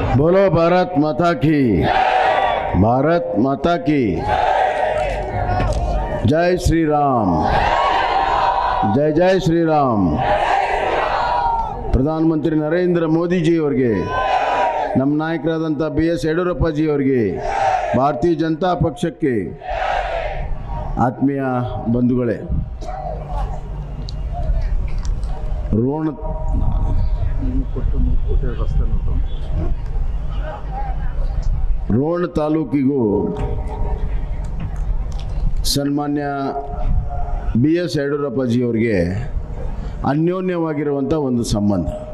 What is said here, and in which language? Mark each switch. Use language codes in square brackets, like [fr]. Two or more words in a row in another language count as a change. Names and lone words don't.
[hi] बोलो भारत माता की, भारत माता की जय श्री राम, जय जय श्री राम। [kn] ಪ್ರಧಾನಮಂತ್ರಿ ನರೇಂದ್ರ ಮೋದಿಜಿ ಅವರಿಗೆ, ನಮ್ಮ ನಾಯಕರಾದಂಥ BS ಯಡಿಯೂರಪ್ಪಜಿ ಅವರಿಗೆ, ಭಾರತೀಯ ಜನತಾ ಪಕ್ಷಕ್ಕೆ, ಆತ್ಮೀಯ ಬಂಧುಗಳೇ, ರೋಣ ತಾಲೂಕಿಗೂ ಸನ್ಮಾನ್ಯ BS ಯಡಿಯೂರಪ್ಪಜಿ ಅವರಿಗೆ ಅನ್ಯೋನ್ಯವಾಗಿರುವಂಥ ಒಂದು ಸಂಬಂಧ.